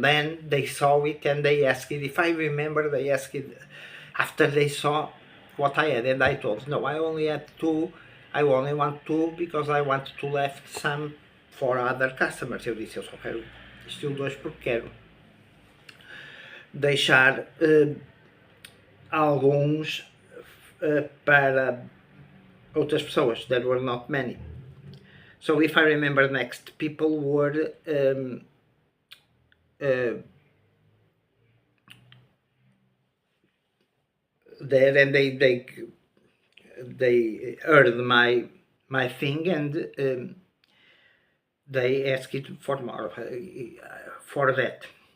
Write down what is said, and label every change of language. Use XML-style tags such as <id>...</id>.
<en>Then they saw it and they asked if I remember. They asked after they saw what I had, and I told, no, I only had 2. I only want 2 because I want to left some for other customers.</en> <pt>Eu disse, eu só quero estilo 2 porque quero deixar alguns para outras pessoas.</pt> <en>There were not many. So if I remember next, people were there, and they heard my thing, and they asked it for more, for that.</en>